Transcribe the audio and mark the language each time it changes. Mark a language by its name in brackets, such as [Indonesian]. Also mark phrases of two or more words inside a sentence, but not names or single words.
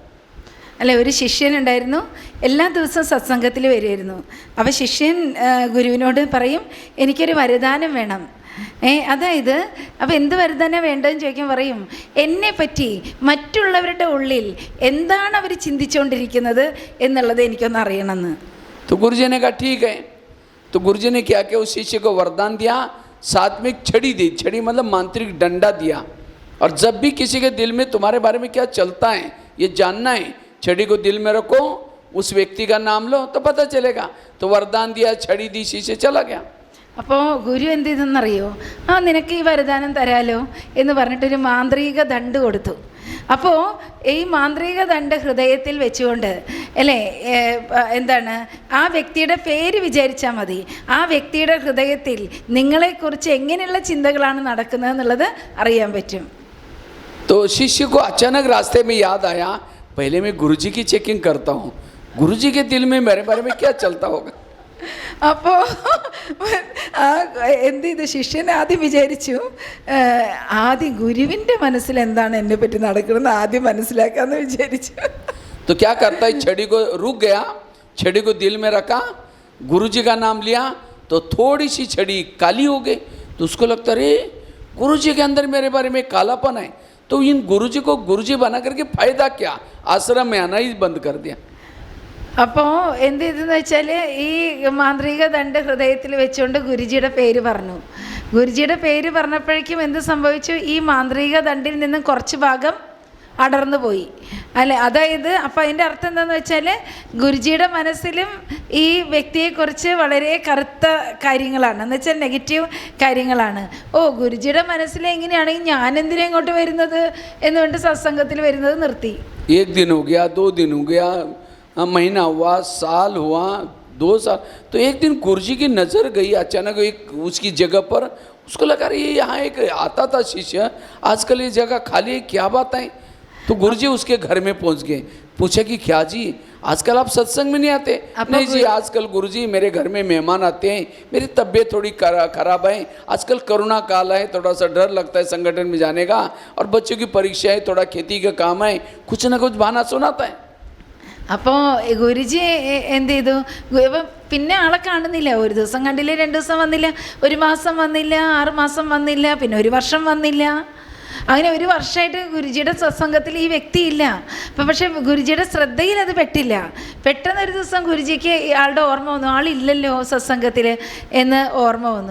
[Malayalam] അല്ലെ, ഒരു ശിഷ്യനുണ്ടായിരുന്നു, എല്ലാ ദിവസവും സത്സംഗത്തിൽ വരുമായിരുന്നു. അപ്പോൾ ശിഷ്യൻ ഗുരുവിനോട് പറയും, എനിക്കൊരു വരദാനം വേണം. അതായത് അപ്പോൾ എന്ത് വരദാനം വേണ്ടതെന്ന് ചോദിക്കാൻ പറയും, എന്നെപ്പറ്റി മറ്റുള്ളവരുടെ ഉള്ളിൽ എന്താണ് അവർ ചിന്തിച്ചുകൊണ്ടിരിക്കുന്നത് എന്നുള്ളത് എനിക്കൊന്ന് അറിയണമെന്ന്. [Hindi] तो गुरुजी ने कहा ठीक है. तो गुरुजी ने क्या किया, उस शिष्य को वरदान दिया, साथ में एक छड़ी दी. छड़ी मतलब मांत्रिक डंडा दिया. और जब भी किसी के दिल में तुम्हारे बारे में क्या चलता है ये जानना है, छड़ी को दिल में रखो, उस व्यक्ति का नाम लो तो पता चलेगा. तो वरदान दिया, छड़ी दी, शिष्य चला गया. [Malayalam] അപ്പോൾ ഗുരു എന്ത് ചെയ്തെന്നറിയോ? നിനക്ക് ഈ വരദാനം തരാലോ എന്ന് പറഞ്ഞിട്ടൊരു മാന്ത്രിക ദണ്ട് കൊടുത്തു. അപ്പോൾ ഈ മാന്ത്രിക ദണ്ട് ഹൃദയത്തിൽ വെച്ചുകൊണ്ട്, അല്ലേ, എന്താണ്, ആ വ്യക്തിയുടെ പേര് വിചാരിച്ചാൽ മതി. ആ വ്യക്തിയുടെ ഹൃദയത്തിൽ നിങ്ങളെക്കുറിച്ച് എങ്ങനെയുള്ള ചിന്തകളാണ് നടക്കുന്നത് എന്നുള്ളത് അറിയാൻ പറ്റും. [Hindi] तो शिष्य को अचानक रास्ते में याद आया, पहले मैं गुरुजी की चेकिंग करता हूँ, गुरुजी के दिल में मेरे बारे में क्या चलता होगा. [Malayalam] അപ്പോൾ എന്ത് ചെയ്തു? ശിഷ്യൻ ആദ്യം വിചാരിച്ചു, ആദ്യം ഗുരുവിൻ്റെ മനസ്സിൽ എന്താണ് എന്നെ പറ്റി നടക്കുന്നത് ആദ്യം മനസ്സിലാക്കാമെന്ന് വിചാരിച്ചു. [Hindi] तो क्या करता है, छड़ी को रुक गया, छड़ी को दिल में रखा, गुरुजी का नाम लिया, तो थोड़ी सी छड़ी काली हो गई. तो उसको लगता अरे गुरुजी के अंदर मेरे बारे में कालापन है. तो इन गुरुजी को गुरुजी बना करके फायदा क्या, आश्रम में आना ही बंद कर दिया. [Malayalam] അപ്പോൾ എന്ത് ചെയ്തെന്ന് വെച്ചാൽ ഈ മാന്ത്രിക ദണ്ട് ഹൃദയത്തിൽ വെച്ചുകൊണ്ട് ഗുരുജിയുടെ പേര് പറഞ്ഞു. ഗുരുജിയുടെ പേര് പറഞ്ഞപ്പോഴേക്കും എന്ത് സംഭവിച്ചു? ഈ മാന്ത്രിക ദണ്ടിൽ നിന്നും കുറച്ച് ഭാഗം അടർന്നു പോയി, അല്ലെ? അതായത് അപ്പോൾ അതിൻ്റെ അർത്ഥം എന്താണെന്ന് വെച്ചാൽ ഗുരുജിയുടെ മനസ്സിലും ഈ വ്യക്തിയെക്കുറിച്ച് വളരെ കറുത്ത കാര്യങ്ങളാണ്, എന്ന് വെച്ചാൽ നെഗറ്റീവ് കാര്യങ്ങളാണ്. ഗുരുജിയുടെ മനസ്സിൽ എങ്ങനെയാണെങ്കിൽ ഞാൻ എന്തിനാ ഇങ്ങോട്ട് വരുന്നത് എന്നുകൊണ്ട് സത്സംഗത്തിൽ വരുന്നത് നിർത്തി. [Hindi] एक दिन हो गया, 2 दिन हो गया, महीना हुआ, साल हुआ, 2 साल. तो एक दिन गुरुजी की नज़र गई अचानक एक उसकी जगह पर. उसको लगा रही है यहाँ एक आता था शिष्य, आजकल ये जगह खाली है, क्या बात है. तो गुरुजी उसके घर में पहुँच गए, पूछा कि क्या जी आजकल आप सत्संग में नहीं आते। नहीं जी, आजकल गुरुजी मेरे घर में मेहमान आते हैं, मेरी तबीयत थोड़ी खराब है, आजकल कोरोना काल है, थोड़ा सा डर लगता है संगठन में जाने का, और बच्चों की परीक्षा है, थोड़ा खेती का काम है, कुछ ना कुछ बहाना सुनाता है। [Malayalam] അപ്പോൾ ഗുരുജി എന്ത് ചെയ്തു? അപ്പം പിന്നെ ആളെ കാണുന്നില്ല. ഒരു ദിവസം കണ്ടില്ല, 2 ദിവസം വന്നില്ല, 1 മാസം വന്നില്ല, 6 മാസം വന്നില്ല, പിന്നെ 1 വർഷം വന്നില്ല. അങ്ങനെ 1 വർഷമായിട്ട് ഗുരുജിയുടെ സത്സംഗത്തിൽ ഈ വ്യക്തിയില്ല. അപ്പം പക്ഷേ ഗുരുജിയുടെ ശ്രദ്ധയിൽ അത് പെട്ടില്ല. പെട്ടെന്നൊരു ദിവസം ഗുരുജിക്ക് ആളുടെ ഓർമ്മ വന്നു, ആളില്ലല്ലോ സത്സംഗത്തിൽ എന്ന് ഓർമ്മ വന്നു.